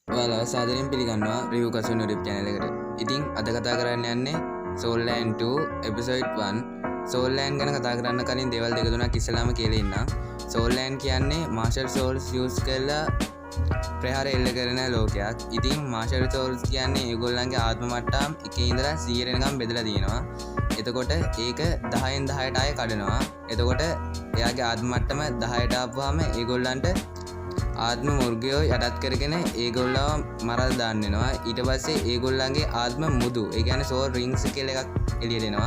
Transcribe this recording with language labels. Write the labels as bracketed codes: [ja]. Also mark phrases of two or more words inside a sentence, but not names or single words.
[si] ඔයාලා සාදරයෙන් පිළිගන්නවා රිවිව් කසුන් YouTube channel එකට. ඉතින් අද කතා කරන්න යන්නේ Soul Land 2 episode 1. Soul Land ගැන කතා කරන්න කලින් දේවල් දෙක තුනක් ඉස්සෙල්ලාම කියලා ඉන්නම්. Soul Land කියන්නේ [en] martial souls use [si] කරලා ප්‍රහාර එල්ල කරන ලෝකයක්. ඉතින් [en] martial souls [si] කියන්නේ ඒගොල්ලන්ගේ ආත්ම මට්ටම් 1 ඉඳලා 100 වෙනකම් බෙදලා තියෙනවා. එතකොට ඒක 10න් 10ට ආයෙ කඩනවා. එතකොට එයාගේ ආත්ම මට්ටම 10ට ආපුවාම ඒගොල්ලන්ට ආත්ම මුර්ගයෝ යටත් කරගෙන ඒගොල්ලව මරල් දාන්න වෙනවා. ඊට පස්සේ ඒගොල්ලන්ගේ ආත්ම මුදු, ඒ කියන්නේ [en] soul rings [si] කියලා එකක් එළියට එනවා.